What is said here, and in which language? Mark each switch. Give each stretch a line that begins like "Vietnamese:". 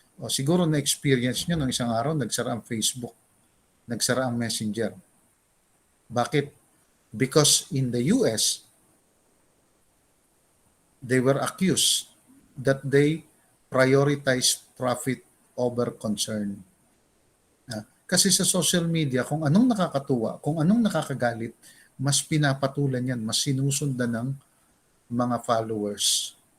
Filipino: O siguro na-experience nyo nung isang araw, nagsara ang Facebook, nagsara ang Messenger. Bakit?
English: Because in the US, they were accused that they prioritize profit over concern.
Filipino: Kasi sa social media, kung anong nakakatuwa, kung anong nakakagalit, mas pinapatulan yan, mas sinusundan ng mga followers.